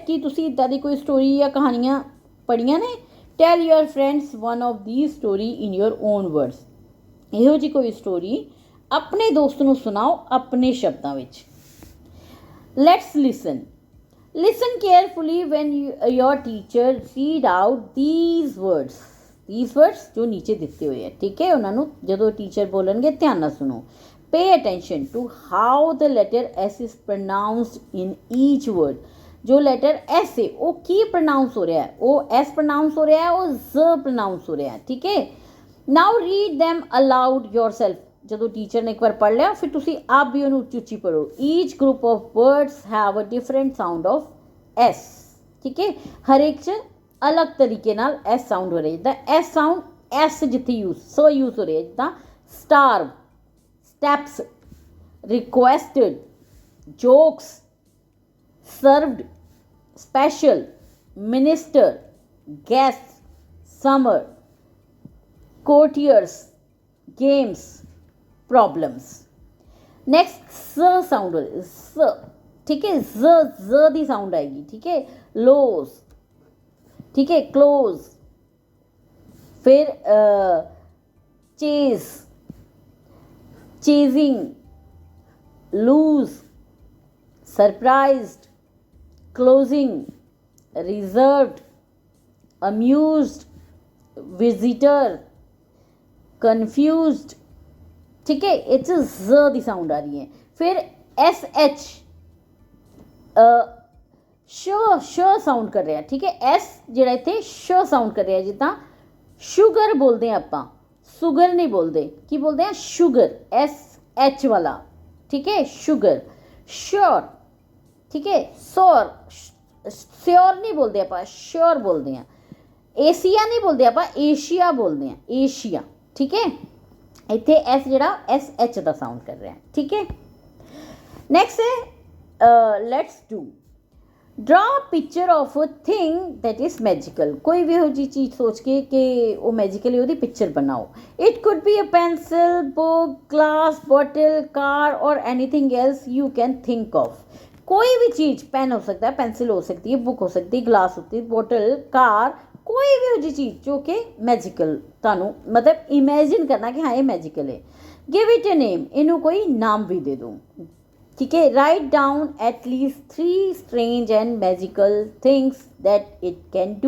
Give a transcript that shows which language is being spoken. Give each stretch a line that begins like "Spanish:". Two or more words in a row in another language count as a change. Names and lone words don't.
Punjabi: ਕੀ ਤੁਸੀਂ ਇੱਦਾਂ ਦੀ ਕੋਈ ਸਟੋਰੀ ਜਾਂ ਕਹਾਣੀਆਂ ਪੜ੍ਹੀਆਂ ਨੇ?
English: Tell your friends one of these story in your own words.
Punjabi: ਇਹੋ ਜਿਹੀ ਕੋਈ ਸਟੋਰੀ ਆਪਣੇ ਦੋਸਤ ਨੂੰ ਸੁਣਾਓ ਆਪਣੇ ਸ਼ਬਦਾਂ ਵਿੱਚ.
English: Let's listen. Listen carefully when your teacher read out these words
Punjabi: ਜੋ ਨੀਚੇ ਦਿੱਤੇ ਹੋਏ ਹੈ. ਠੀਕ ਹੈ, ਉਹਨਾਂ ਨੂੰ ਜਦੋਂ ਟੀਚਰ ਬੋਲਣਗੇ ਧਿਆਨ ਨਾਲ ਸੁਣੋ.
English: Pay attention to how the letter S is pronounced in each word.
Hindi: जो letter S है वो की pronounce हो रहा है, वो S pronounce हो रहा है, वो Z pronounce हो रहा है. ठीक है.
English: Now read them aloud yourself.
Punjabi: ਜਦੋਂ ਟੀਚਰ ਨੇ ਇੱਕ ਵਾਰ ਪੜ੍ਹ ਲਿਆ ਫਿਰ ਤੁਸੀਂ ਆਪ ਵੀ ਉਹਨੂੰ ਉੱਚੀ ਉੱਚੀ ਪੜ੍ਹੋ.
English: Each group of words have a different sound of S.
Punjabi: ਠੀਕ ਹੈ, ਹਰ ਇੱਕ 'ਚ ਅਲੱਗ ਤਰੀਕੇ ਨਾਲ S ਸਾਊਂਡ ਹੋ ਰਿਹਾ. ਜਿੱਦਾਂ S ਸਾਊਂਡ S ਜਿੱਥੇ ਯੂਜ਼ ਹੋ ਰਿਹਾ, ਜਿੱਦਾਂ
English: starve, steps, requested, jokes, served, special, minister, guests, summer, courtiers, games, problems.
Hindi: Next स साउंड हो रहा है, स. ठीक है, ज दी साउंड आएगी. ठीक है, लोज. ठीक है, क्लोज.
English: फिर चेज, chasing, lose, surprised, closing, reserved, amused, visitor, confused.
Hindi: ठीक है, इट्स ज दी साउंड आ रही है. फिर एस एच श साउंड कर रहा. ठीक है, एस
Punjabi: ਜਿਹੜਾ ਇੱਥੇ
Hindi: श साउंड कर रहा,
Punjabi: ਜਿੱਦਾਂ ਸ਼ੂਗਰ ਬੋਲਦੇ ਹਾਂ ਆਪਾਂ,
Hindi: शुगर नहीं बोलते. की बोलते हैं? शुगर, SH वाला. ठीक है, शुगर. श्योर. ठीक है, श्योर. श्योर नहीं बोलते आप, श्योर बोलते हैं. एशिया नहीं बोलते आप, एशिया बोलते हैं, एशिया. ठीक है, इतने एस जरा SH का साउंड कर रहे हैं. ठीक है. नेक्स्ट है
English: let's do. Draw picture of a thing that is magical.
Hindi: कोई भी हो जी चीज़ सोच के कि वो मैजिकल है, वो पिक्चर बनाओ.
English: It could be a pencil, book, glass, bottle, car or anything else you can think of.
Hindi: कोई भी चीज़, पेन हो सकता है, पेंसिल हो सकती है, बुक हो सकती है, ग्लास होती है, बॉटल, कार, कोई भी हो जी चीज़ जो कि मैजिकल तानू मतलब इमेजिन करना कि हाँ ये मैजिकल है.
English: Give it a name.
Hindi: इनू कोई नाम भी दे दो. ठीक है.
English: Write down at least 3 strange and magical things that it can do.